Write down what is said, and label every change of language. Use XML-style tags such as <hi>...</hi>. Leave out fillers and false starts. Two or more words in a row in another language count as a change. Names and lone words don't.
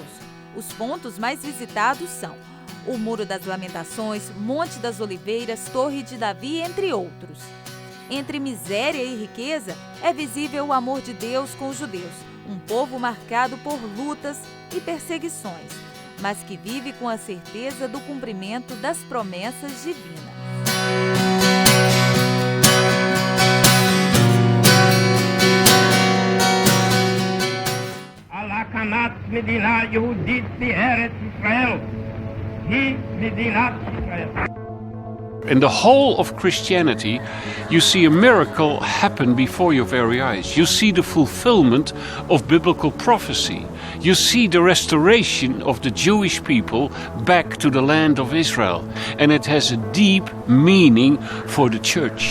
<pt>Os pontos mais visitados são o Muro das Lamentações, Monte das Oliveiras, Torre de Davi, entre outros. Entre miséria e riqueza, é visível o amor de Deus com os judeus, um povo marcado por lutas e perseguições, mas que vive com a certeza do cumprimento das promessas divinas.</pt> <he>הקמת מדינה יהודית בארץ ישראל היא מדינת ישראל.</he> <en>In the whole of Christianity, you see a miracle happen before your very eyes. You see the fulfillment of biblical prophecy. You see the restoration of the Jewish people back to the land of Israel. And it has a deep meaning for the church.</en>